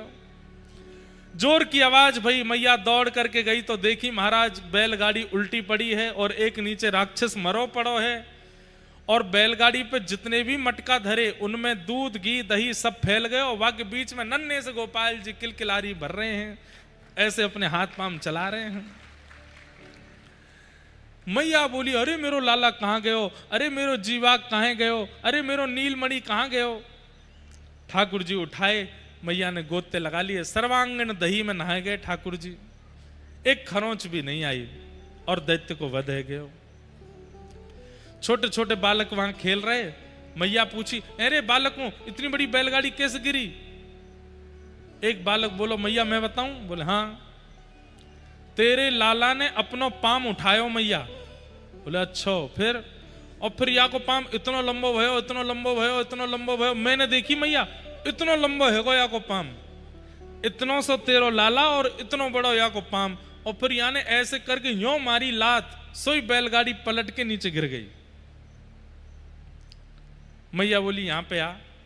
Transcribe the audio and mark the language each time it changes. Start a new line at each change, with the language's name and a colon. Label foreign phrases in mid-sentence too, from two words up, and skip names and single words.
Hindi: जोर की आवाज भई, मैया दौड़ करके गई तो देखी महाराज बैलगाड़ी उल्टी पड़ी है और एक नीचे राक्षस
Braj: मरो पड़ो
Hindi: है, और बैलगाड़ी पे जितने भी मटका धरे उनमें दूध घी दही सब फैल गए, और वहां के बीच में नन्हे से गोपाल जी किलकिलारी भर रहे हैं, ऐसे अपने हाथ पांव चला रहे हैं। मैया बोली,
Braj: अरे मेरो लाला कहाँ गयो, अरे मेरो जीवाक कहाँ गयो, अरे मेरो नीलमणि कहाँ गयो।
Hindi: ठाकुर जी उठाए, मैया ने गोते लगा लिए, सर्वांगण दही में नहाए गए ठाकुर जी, एक खरोंच भी नहीं आई, और दैत्य को वध
Braj: है गयो।
Hindi: छोटे छोटे बालक वहां खेल रहे, मैया पूछी, अरे बालकों इतनी बड़ी बैलगाड़ी कैसे गिरी।
Braj: एक बालक बोलो, मैया मैं बताऊं।
Hindi: बोले हाँ।
Braj: तेरे लाला ने अपनो पाम उठायो मैया। बोले अच्छा, फिर? और फिर या को पाम इतनो लंबो भयो, इतनो लंबो भयो, इतनो लंबो भयो, मैंने देखी मैया इतनो लंबो है गो या को पाम, इतनो सो तेरो लाला और इतनो बड़ो या को पाम। और फिर याने ऐसे करके यो मारी लात, सोई बैलगाड़ी पलट के नीचे गिर गई।
Hindi: मैया बोली, यहां पे आ।